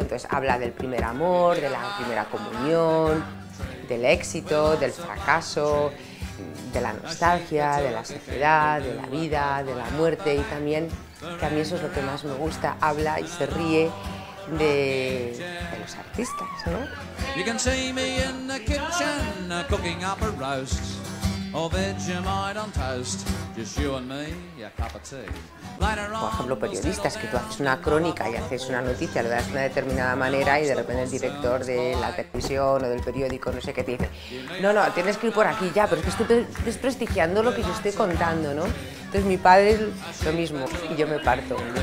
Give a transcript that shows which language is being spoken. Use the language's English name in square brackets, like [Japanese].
[Spanish] Entonces habla del primer amor, de la primera comunión, del éxito, del fracaso, de la nostalgia, de la sociedad, de la vida, de la muerte, y también, que a mí eso es lo que más me gusta, habla y se ríe de los artistas, ¿no? [English] You can see me in the kitchen cooking up a roast or Vegemite on toast, just you and me, a cup of tea. [Spanish] Por ejemplo, periodistas, que tú haces una crónica y haces una noticia, lo das de una determinada manera y de repente el director de la televisión o del periódico, no sé qué, te dice, no, tienes que ir por aquí ya, pero es que estoy desprestigiando lo que yo estoy contando, ¿no? Entonces mi padre es lo mismo y yo me parto.